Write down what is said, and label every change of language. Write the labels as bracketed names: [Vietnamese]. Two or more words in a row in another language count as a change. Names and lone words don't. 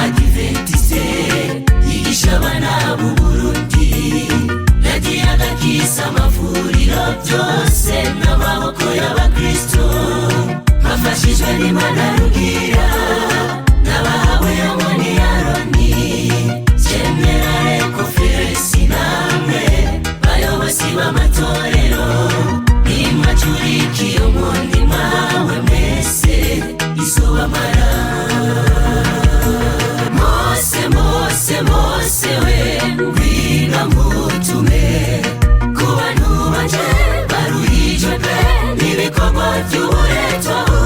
[Rundi] Adventiste yigisha abana b'u Burundi yagiye agakisa amavuriro byose n'amaboko y'abakristo bafashijwe n'Imana rugira n'abahawe yo muri Aroni [English] General Conference [Rundi] namwe bayobozi b'amatorero nimwacurikiye umutima we mwese izobamara. Mose we ngwino ngutume ku bantu banje baruhijwe pe n'ibikorwa by'uburetwa